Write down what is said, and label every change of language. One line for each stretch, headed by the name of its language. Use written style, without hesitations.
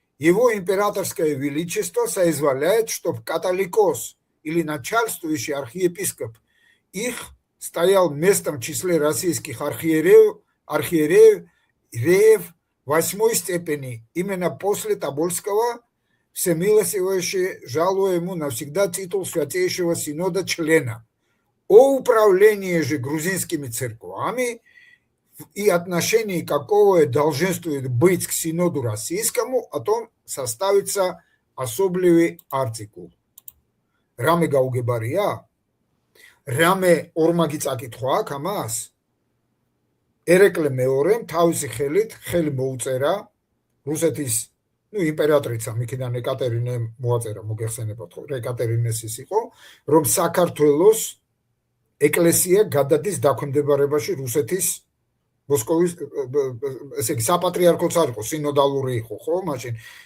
Russian: его императорское величество соизволяет, чтоб католикос или начальствующий архиепископ их стоял местом в числе российских архиереев 8 степени, именно после Тобольского, всемилостивейше жалуя ему навсегда титул Святейшего Синода члена. О управлении же грузинскими церквами и отношении какого долженствует быть к Синоду Российскому, о том составится особливый артикул.
Georgian: Раме гаугебария? Раме ორმაგი წაკითხვა აქ ამას ერეკლე მეორემ თავისი ხელით ხელი მოუწერა რუსეთის იმპერატრიცამ იქიდან ეკატერინემ მოაწერა მოგეხსენებათ ხო ეკატერინეს ის იყო რომ საქართველოს ეკლესია გადადის დაქვემდებარებაში რუსეთის მოსკოვის ესე იგი საპატრიარქოც არ იყო სინოდალური იყო ხო მაშინ